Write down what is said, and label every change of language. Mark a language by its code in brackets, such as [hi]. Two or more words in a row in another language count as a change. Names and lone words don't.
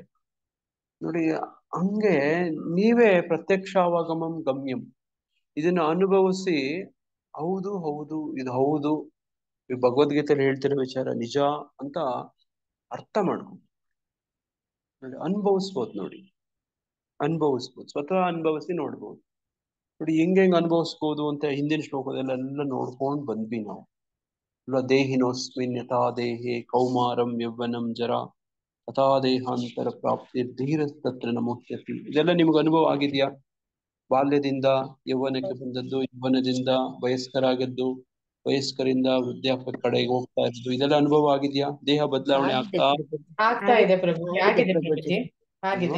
[kn] ನೋಡಿ ಹಂಗೆ ನೀವೇ [sa] ಪ್ರತ್ಯಕ್ಷಾವಗಮಂ ಗಮ್ಯಂ [kn] ಇದನ್ನ ಅನುಭವಿಸಿ ಹೌದು ಹೌದು ಇದು ಹೌದು ಈ ಭಗವದ್ಗೀತೆಯಲ್ಲಿ ಹೇಳ್ತಿರೋ ವಿಚಾರ ನಿಜ ಅಂತ ಅರ್ಥ ಮಾಡ್ಕೊಂಡು ನೋಡಿ ಅನುಭವಿಸ್ಬೋದು. ನೋಡಿ ಅನುಭವಿಸ್ಬೋದು, ಸ್ವತಃ ಅನುಭವಿಸಿ ನೋಡ್ಬೋದು. ನೋಡಿ ಹೆಂಗ್ ಅನುಭವಿಸ್ಬೋದು ಅಂತ ಹಿಂದಿನ ಶ್ಲೋಕದಲ್ಲೆಲ್ಲ ನೋಡ್ಕೊಂಡು ಬಂದ್ವಿ ನಾವು. [sa] ಅಲ್ಲ ದೇಹಿನೋಸ್ಮಿನ್ ಯಥಾ ದೇಹೇ ಕೌಮಾರಂ ಯೌವನಂ ಜರ ತಥಾ ದೇಹಾಂತರ ಪ್ರಾಪ್ತಿ ಧೀರಸ್ತತ್ರ ನಮೋಚ್ಯತಿ. [kn] ಇದೆಲ್ಲ ನಿಮ್ಗೆ ಅನುಭವ ಆಗಿದ್ಯಾ? ಬಾಲ್ಯದಿಂದ ಯೌವನಕ್ಕೆ ಬಂದದ್ದು, ಯೌವನದಿಂದ ವಯಸ್ಕರಾಗದ್ದು, ವಯಸ್ಕರಿಂದ ವೃದ್ಧಾಪ್ಯ ಕಡೆಗೆ ಹೋಗ್ತಾ ಇದ್ದು, ಇದೆಲ್ಲ ಅನುಭವ ಆಗಿದ್ಯಾ? ದೇಹ ಬದಲಾವಣೆ ಆಗ್ತಾ ಇದೆ ಪ್ರಭು, ಆಗಿದೆ ಪ್ರಭುಜಿ, ಆಗಿದೆ.